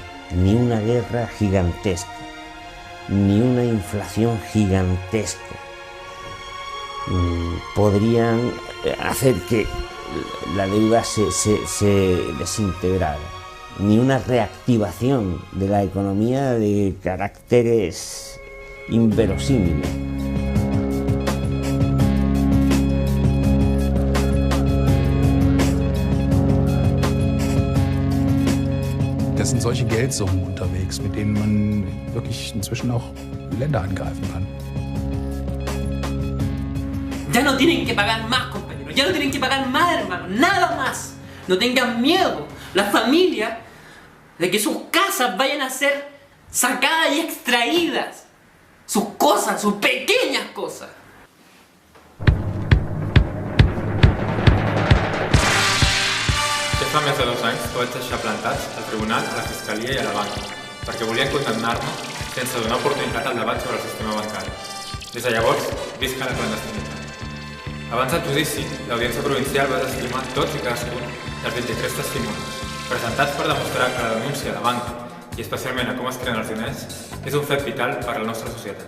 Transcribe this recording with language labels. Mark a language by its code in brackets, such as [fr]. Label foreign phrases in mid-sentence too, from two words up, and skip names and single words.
[es] Ni una guerra gigantesca, ni una inflación gigantesca podrían hacer que la deuda se desintegrara, ni una reactivación de la economía de caracteres inverosímiles. [de] Es sind solche Geldsummen unterwegs, mit denen man wirklich inzwischen auch Länder angreifen kann. [es] Ya no tienen que pagar más, compañeros. Ya no tienen que pagar más, hermanos. Nada más. No tengan miedo, la familia, de que sus casas vayan a ser sacadas y extraídas. Sus cosas, sus pequeñas cosas. [ca] Ja fa més de 2 anys que vaig deixar plantats al tribunal, a la fiscalia i a la banca, perquè volien condemnar-me sense donar oportunitat al debat sobre el sistema bancari. Des de llavors, visc a la clandestinitat. Abans del judici, l'Audiència Provincial va desestimar tots i cadascun dels 23 testimonis, presentats per demostrar que la denúncia a la banca, i especialment a com es creen els diners, és un fet vital per a la nostra societat.